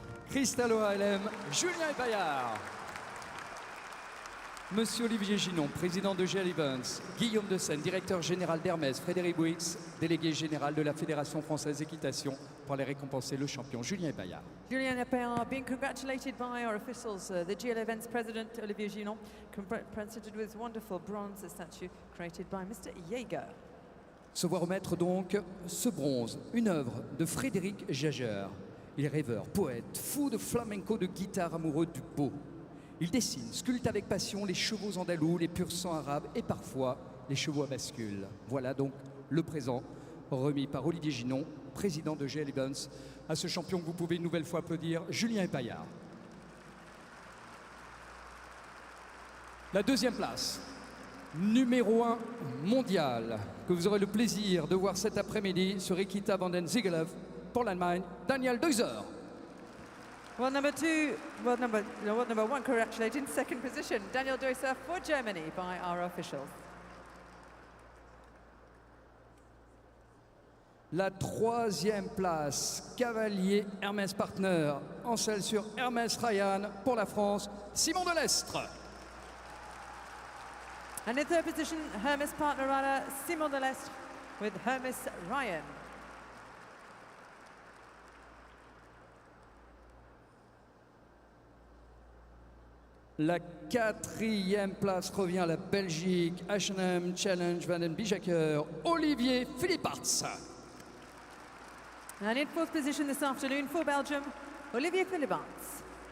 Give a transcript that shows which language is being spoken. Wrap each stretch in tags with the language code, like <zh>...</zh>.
<fr>Cristal OALM, Julien Epaillard. Monsieur Olivier Ginon, président de GL Events, Guillaume de Seine, directeur général d'Hermès, Frédéric Bouix, délégué général de la Fédération française d'équitation, pour les récompenser le champion Julien Epaillard.</fr> <en>Julien Epaillard being congratulated by our officials, the GL Events president Olivier Ginon, presented with wonderful bronze statue created by Mr. Jaeger.</en> <fr>Se voit remettre donc ce bronze, une œuvre de Frédéric Jager. Il est rêveur, poète, fou de flamenco, de guitare, amoureux du beau. Il dessine, sculpte avec passion les chevaux andalous, les pur sang arabes et parfois les chevaux à bascule. Voilà donc le présent remis par Olivier Ginon, président de GL Events, à ce champion que vous pouvez une nouvelle fois applaudir, Julien Epaillard. La deuxième place, numéro 1 mondial, que vous aurez le plaisir de voir cet après-midi sur Equita Vanden Ziegelhof pour l'Allemagne, Daniel Deuser.</fr> <en>World number one congratulated in second position, Daniel Deuser for Germany by our officials.</en> <fr>La troisième place, cavalier Hermès Partner, en selle sur Hermès Ryan pour la France, Simon Delestre.</fr> <en>And in third position, Hermes partner runner Simon Delestre with Hermes Ryan.</en> <fr>La quatrième place revient à la Belgique, H&M Challenge Van den Bijacker, Olivier Philipparts.</fr> <en>And in fourth position this afternoon for Belgium, Olivier Philipparts.</en>